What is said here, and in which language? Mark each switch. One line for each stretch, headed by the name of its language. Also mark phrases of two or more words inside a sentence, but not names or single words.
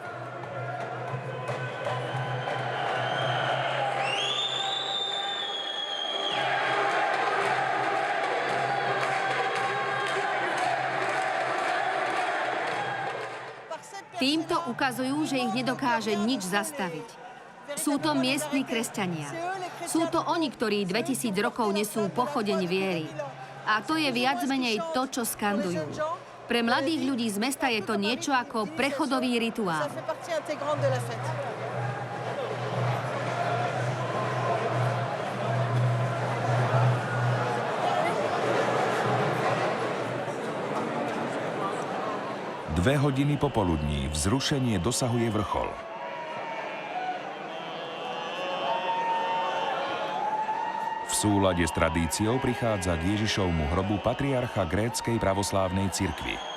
Slovak: Týmto ukazujú, že ich nedokáže nič zastaviť. Sú to miestni kresťania. Sú to oni, ktorí 2000 rokov nesú pochodeň viery. A to je viac menej to, čo skandujú. Pre mladých ľudí z mesta je to niečo ako prechodový rituál.
French: Ça fait partie intégrante de la fête.
Slovak: Dve hodiny popoludní vzrušenie dosahuje vrchol. V súlade s tradíciou prichádza k Ježišovmu hrobu patriarcha gréckej pravoslávnej cirkvi.